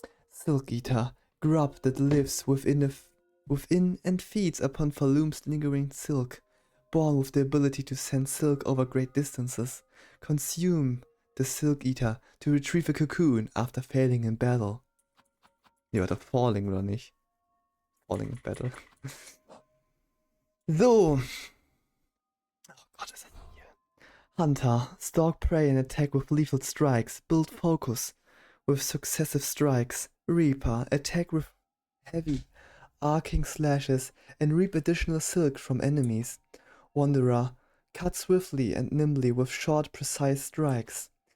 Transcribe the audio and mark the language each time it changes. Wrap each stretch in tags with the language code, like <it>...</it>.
<en>Silk eater, grub that lives within and feeds upon Falloom's lingering silk, born with the ability to send silk over great distances. Consume the silk eater to retrieve a cocoon after failing in battle.</en> <de>Ja, oder falling oder nicht?</de> <en>Falling in battle.</en> <de>So. Oh Gott, ist das denn hier?</de> <en>Hunter, stalk prey and attack with lethal strikes. Build focus with successive strikes. Reaper, attack with heavy arcing slashes and reap additional silk from enemies. Wanderer, cut swiftly and nimbly with short, precise strikes.</en>